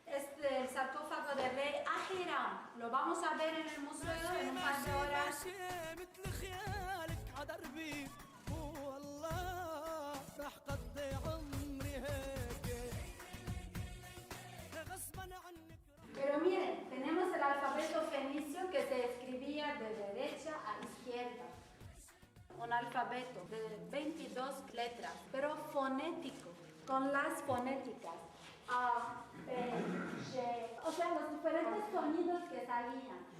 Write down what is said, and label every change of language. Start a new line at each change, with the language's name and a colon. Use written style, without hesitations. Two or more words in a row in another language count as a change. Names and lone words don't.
Spanish: El sarcófago del rey Ahiram. Lo vamos a ver en el museo en un par de horas.
Arabic: ماشي مثل خيالك عدربي والله راح قضي عمري هيك غصبا عنك.
Spanish: Pero miren, tenemos el alfabeto fenicio que se escribía de derecha a izquierda. Un alfabeto de 22 letras, pero fonético, con las fonéticas. A, B, G, o sea, los diferentes sonidos que salían.